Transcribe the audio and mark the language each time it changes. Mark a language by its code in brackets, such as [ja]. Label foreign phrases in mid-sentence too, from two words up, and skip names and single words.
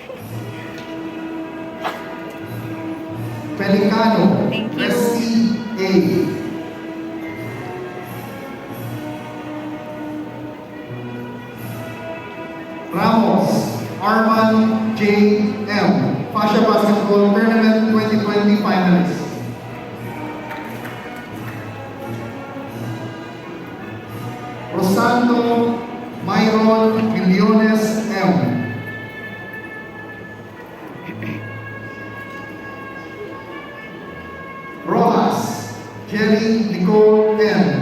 [en] Pelicano Thank you. Resty A. Ramos Arman J. M. Fascia Basketball Tournament 2020 finalist. Rosando Myron Millones M. Rojas Jerry Nicole N.